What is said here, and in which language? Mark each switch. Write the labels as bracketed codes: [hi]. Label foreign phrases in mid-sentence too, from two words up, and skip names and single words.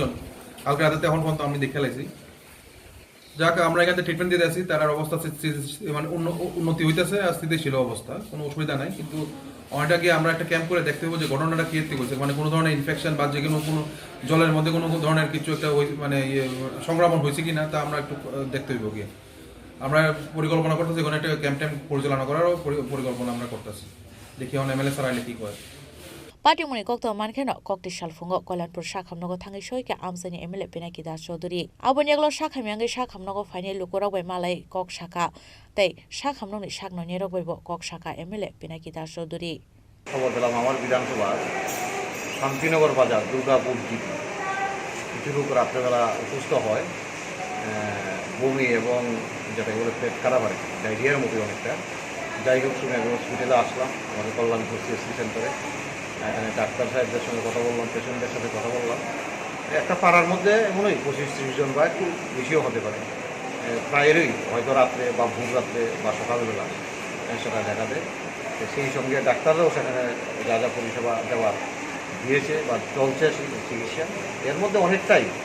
[bn] জন কালকে রাতে এখন পর্যন্ত আমি দেখে লাইছি যাক আমরা এখানে ট্রিটমেন্ট দিয়ে আছি তার অবস্থা মানে উন্নতি হইতেছে আর স্থিতিশীল অবস্থা কোনো অসুবিধা নাই কিন্তু অনেকটা গিয়ে আমরা একটা ক্যাম্প করে দেখতে হবে যে ঘটনাটা কি হয়েছে মানে কোনো ধরনের ইনফেকশন বা যে কোনো জলের মধ্যে কোনো ধরনের কিছু একটা মানে সংক্রমণ হয়েছে কিনা তা আমরা একটু দেখতে হইব গিয়ে আমরা পরিকল্পনা করতেছি কোনো একটা ক্যাম্প পরিচালনা করারও পরিকল্পনা আমরা করতেছি দেখি এখন এমএলএ স্যার আইলে কি করে [trp] पार्टीमुनि कक्तो मानखेनो कक्ति सालफुंगो कल्याणपुर साखामनगो थांगै सयके आमसानि एमएलए पिनाकी दास चौधुरी आबनियागलो साखामियांगै साखामनगो फाइने लुकुरावबाय मालाय कक साखा तै साखामनगनि साकननि रबैबो कक साखा एमएलए पिनाकी दास चौधुरी [bn] খবর পেলাম আমার বিধানসভা শান্তিনগর বাজার দুর্গাপুর জিপি কিছু লোক রাত্রেবেলা অসুস্থ হয় বমি এবং যেটা এগুলো পেট খারাপ হয় ডায়রিয়ার মতো অনেকটা যাই হোক শুনে হসপিটালে আসলাম আমাদের কল্যাণপুর সিএসসি সেন্টারে এখানে ডাক্তার সাহেবদের সঙ্গে কথা বললাম পেশেন্টদের সাথে কথা বললাম একটা পাড়ার মধ্যে এমনই 25-30 জন বা একটু বেশিও হতে পারে প্রায়ই হয়তো রাত্রে বা ভোর রাত্রে বা সকালবেলা সেটা দেখা দেয় সেই সঙ্গে ডাক্তাররাও সেখানে যা যা পরিষেবা দেওয়ার দিয়েছে বা চলছে চিকিৎসা এর মধ্যে অনেকটাই